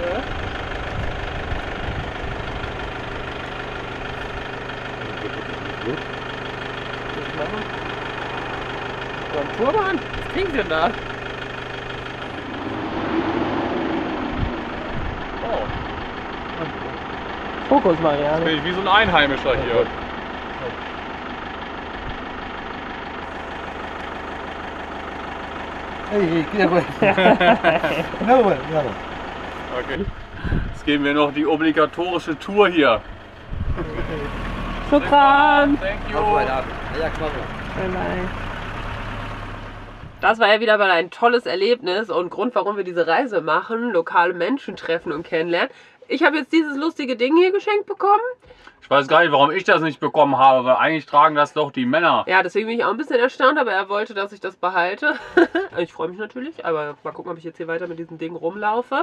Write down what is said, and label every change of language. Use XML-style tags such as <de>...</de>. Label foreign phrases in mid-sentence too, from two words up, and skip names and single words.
<de>Turban? Was kriegen Sie denn da? Oh, Fokus, jetzt Marianne. bin ich wie so ein Einheimischer hier.</de> <ar>Hey, كده كويس. نور يلا.</ar> <de>Okay. Jetzt gehen wir noch die obligatorische Tour hier.</de> <ar>Shukran.</ar> <en>Thank you.</en> <ar>عفوا حياك الله.</ar> <de>Das war ja wieder mal ein tolles Erlebnis und Grund, warum wir diese Reise machen, lokale Menschen treffen und kennenlernen. Ich habe jetzt dieses lustige Ding hier geschenkt bekommen. Ich weiß gar nicht, warum ich das nicht bekommen habe, weil eigentlich tragen das doch die Männer. Ja, deswegen bin ich auch ein bisschen erstaunt, aber er wollte, dass ich das behalte. Ich freue mich natürlich, aber mal gucken, ob ich jetzt hier weiter mit diesem Ding rumlaufe.</de>